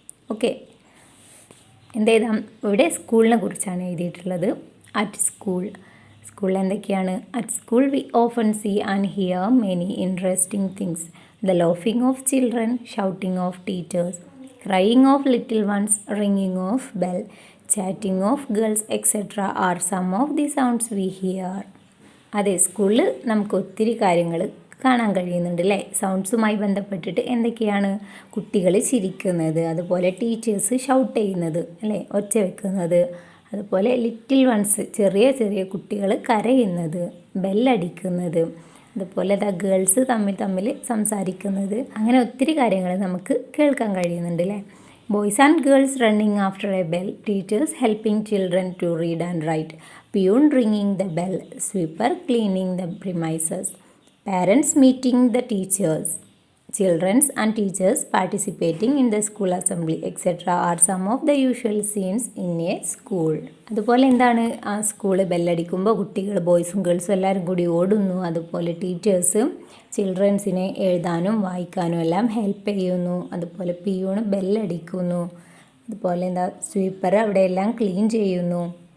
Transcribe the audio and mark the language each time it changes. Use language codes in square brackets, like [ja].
[ml] Okay, എന്തെഴുതാം? ഇവിടെ സ്കൂളിനെ കുറിച്ചാണ് എഴുതിയിട്ടുള്ളത്. [en] at school, [ml] സ്കൂളിൽ എന്തൊക്കെയാണ്? [en] At school we often see and hear many interesting things. The laughing of children, shouting of teachers, crying of little ones, ringing of bell, chatting of girls etc. are some of the sounds we hear. [ml] അതെ, സ്കൂളിൽ നമുക്ക് ഒത്തിരി കാര്യങ്ങൾ കാണാൻ കഴിയുന്നുണ്ട് അല്ലേ. സൗണ്ട്സുമായി ബന്ധപ്പെട്ടിട്ട് എന്തൊക്കെയാണ്? കുട്ടികൾ ചിരിക്കുന്നത്, അതുപോലെ ടീച്ചേഴ്സ് ഷൗട്ട് ചെയ്യുന്നത് അല്ലേ, ഒച്ച വെക്കുന്നത്, അതുപോലെ ലിറ്റിൽ വൺസ്, ചെറിയ ചെറിയ കുട്ടികൾ കരയുന്നത്, ബെല്ലടിക്കുന്നത്, അതുപോലെ ഗേൾസ് തമ്മിൽ സംസാരിക്കുന്നത്, അങ്ങനെ ഒത്തിരി കാര്യങ്ങൾ നമുക്ക് കേൾക്കാൻ കഴിയുന്നുണ്ട് അല്ലേ. [en] Boys and girls running after a bell, teachers helping children to read and write, peon ringing the bell, sweeper cleaning the premises, parents meeting the teachers, children and teachers participating in the school assembly etc. are some of the usual scenes in a school. [ml] അതുപോലെ ആ school ബെല്ലടിക്കുമ്പോൾ കുട്ടികൾ, ബോയ്സും ഗേൾസും എല്ലാവരും കൂടി ഓടുന്നു. അതുപോലെ teachers ചിൽഡ്രൻസിനെ എഴുതാനും വായിക്കാനും എല്ലാം ഹെൽപ്പ് ചെയ്യുന്നു. അതുപോലെ പിയൂണ് ബെല്ലടിക്കുന്നു. അതുപോലെ സ്വീപ്പർ അവിടെയെല്ലാം ക്ലീൻ ചെയ്യുന്നു.